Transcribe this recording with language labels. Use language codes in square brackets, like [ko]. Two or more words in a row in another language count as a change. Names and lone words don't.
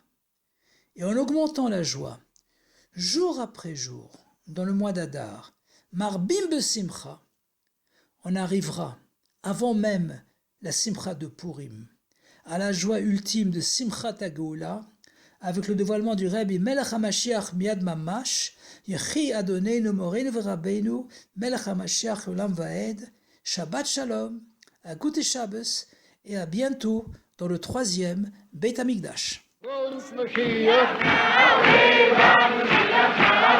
[fr] Et en augmentant la joie, jour après jour, dans le mois d'Adar, [he] מרבים בשמחה, [fr] on arrivera, avant même la simcha de Purim, à la joie ultime de [he] שמחת הגאולה, [fr] avec le dévoilement du [he] רבי מלך המשיח מיד ממש, יחי אדוננו מורנו ורבנו, מלך המשיח עולם ועד, שבת שלום, [fr] à [yi] גוטע שבת [fr] et à bientôt dans le 3e [he] בית המקדש.